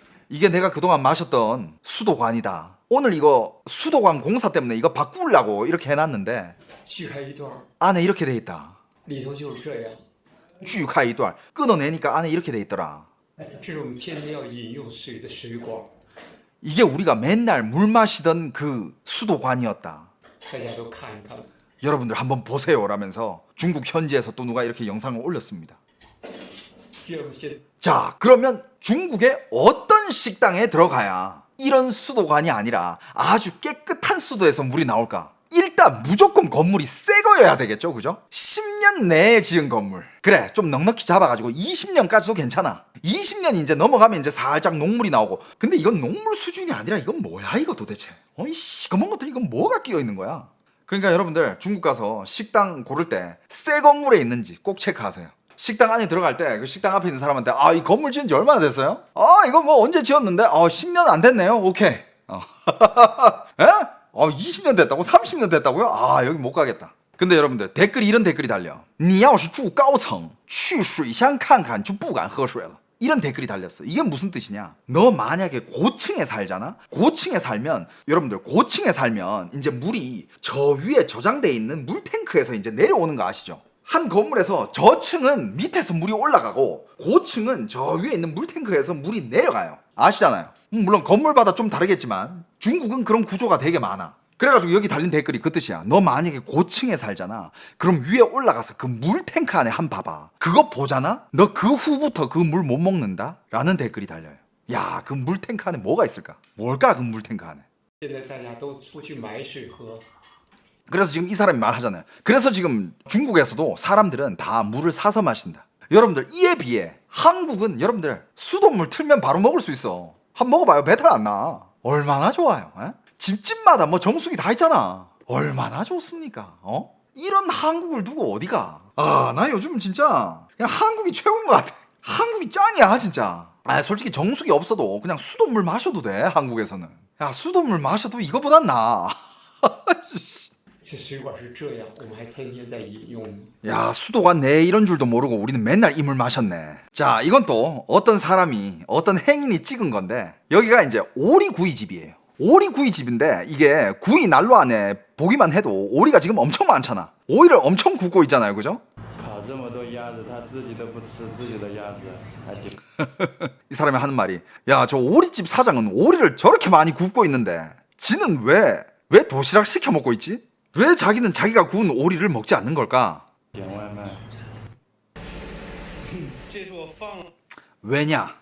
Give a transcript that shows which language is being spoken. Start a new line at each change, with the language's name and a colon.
Korean: 이게 내가 그동안 마셨던 수도관이다. 오늘 이거 수도관 공사 때문에 이거 바꾸려고 이렇게 해놨는데 안에 이렇게 돼 있다.
Chinese: 里头就是这样。锯开一段
Korean: 끊어내니까 안에 이렇게 돼 있더라.
Chinese: 这是我们天天要饮用水的水管，
Korean: 이게 우리가 맨날 물 마시던 그 수도관이었다.
Chinese: 大家都看一看。
Korean: 여러분들 한번 보세요 라면서 중국 현지에서 또 누가 이렇게 영상을 올렸습니다.
Chinese: 第二个先
Korean: 자, 그러면 중국의 어떤 식당에 들어가야 이런 수도관이 아니라 아주 깨끗한 수도에서 물이 나올까? 일단 무조건 건물이 새 거여야 되겠죠, 그죠? 10년 내에 지은 건물. 그래, 좀 넉넉히 잡아가지고 20년까지도 괜찮아. 20년이 이제 넘어가면 이제 살짝 녹물이 나오고. 근데 이건 녹물 수준이 아니라 이건 뭐야 이거 도대체? 이 시커먼 것들이 이건 뭐가 끼어 있는 거야? 그러니까 여러분들 중국 가서 식당 고를 때 새 건물에 있는지 꼭 체크하세요. 식당 안에 들어갈 때 그 식당 앞에 있는 사람한테 이 건물 지은 지 얼마나 됐어요? 이거 뭐 언제 지었는데? 10년 안 됐네요. 오케이. 에? 20년 됐다고? 30년 됐다고요? 여기 못 가겠다. 근데 여러분들 댓글이 이런 댓글이 달려.
Chinese: 你要是住高层去水箱看看就不敢喝水了.
Korean: 이런 댓글이 달렸어. 이게 무슨 뜻이냐? 너 만약에 고층에 살잖아? 고층에 살면 여러분들 고층에 살면 이제 물이 저 위에 저장돼 있는 물탱크에서 이제 내려오는 거 아시죠? 한 건물에서 저층은 밑에서 물이 올라가고 고층은 저 위에 있는 물탱크에서 물이 내려가요. 아시잖아요. 물론 건물마다 좀 다르겠지만 중국은 그런 구조가 되게 많아. 그래가지고 여기 달린 댓글이 그 뜻이야. 너 만약에 고층에 살잖아. 그럼 위에 올라가서 그 물탱크 안에 한 봐봐. 그거 보잖아? 너 그 후부터 그 물 못 먹는다? 라는 댓글이 달려요. 야, 그 물탱크 안에 뭐가 있을까? 뭘까, 그 물탱크 안에?
Chinese: 现在大家都出去买水喝，
Korean: 그래서 지금 이 사람이 말하잖아요. 그래서 지금 중국에서도 사람들은 다 물을 사서 마신다. 여러분들, 이에 비해 한국은 여러분들 수돗물 틀면 바로 먹을 수 있어. 한번 먹어봐요. 배탈 안 나. 얼마나 좋아요. 에? 집집마다 뭐 정수기 다 있잖아. 얼마나 좋습니까? 이런 한국을 두고 어디가? 아, 나 요즘 진짜 그냥 한국이 최고인 것 같아. 한국이 짱이야, 진짜. 아, 솔직히 정수기 없어도 그냥 수돗물 마셔도 돼, 한국에서는. 야, 수돗물 마셔도 이거보단 나아.
Chinese: 这水管是这样，我们还天天在饮用呢。
Korean: 야, 수도가 내 이런 줄도 모르고 우리는 맨날 이 물 마셨네. 자, 이건 또 어떤 사람이, 어떤 행인이 찍은 건데, 여기가 이제 오리구이집이에요. 오리구이집인데, 이게 구이 난로 안에 보기만 해도 오리가 지금 엄청 많잖아. 오이를 엄청 굽고 있잖아요, 그죠?
Chinese: 烤这么多鸭子，他自己都不吃自己的鸭子，还挺。
Korean: 이 사람이 하는 말이, 야, 저 오리집 사장은 오리를 저렇게 많이 굽고 있는데, 지는 왜 도시락 시켜 먹고 있지? 왜 자기는 자기가 구운 오리를 먹지 않는 걸까?
Chinese: 点外卖。
Korean: 왜냐?